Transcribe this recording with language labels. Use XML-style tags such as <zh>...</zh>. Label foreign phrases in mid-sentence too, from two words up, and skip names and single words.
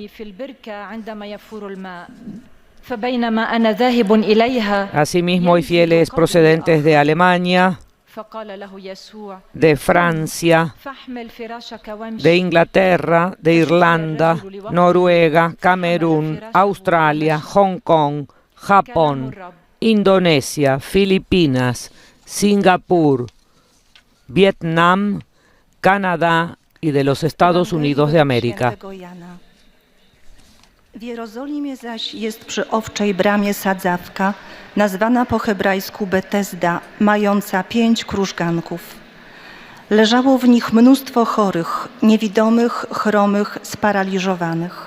<es>Asimismo, hay fieles procedentes de Alemania, de Francia, de Inglaterra, de Irlanda, Noruega, Camerún, Australia, Hong Kong, Japón, Indonesia, Filipinas, Singapur, Vietnam, Canadá y de los Estados Unidos de América.</es> <pl>W Jerozolimie zaś jest przy Owczej Bramie sadzawka, nazwana po hebrajsku Betesda, mająca 5 krużganków. Leżało w nich mnóstwo chorych, niewidomych, chromych, sparaliżowanych.</pl>